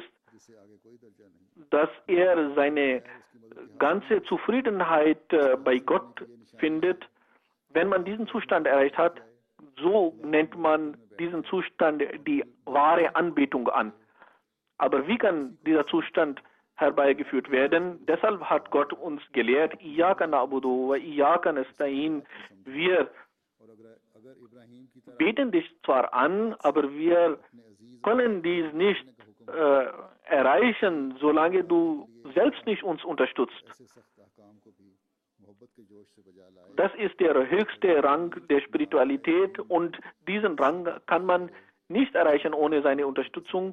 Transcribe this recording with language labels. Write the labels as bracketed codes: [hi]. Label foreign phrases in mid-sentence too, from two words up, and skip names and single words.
[de] Dass er seine ganze Zufriedenheit bei Gott findet. Wenn man diesen Zustand erreicht hat, so nennt man diesen Zustand die wahre Anbetung an. Aber wie kann dieser Zustand herbeigeführt werden? Deshalb hat Gott uns gelehrt, [ar] إياك نعبد وإياك نستعين. [de] Wir beten dich zwar an, aber wir können dies nicht erreichen, solange du selbst nicht uns unterstützt. Das ist der höchste Rang der Spiritualität und diesen Rang kann man nicht erreichen ohne seine Unterstützung.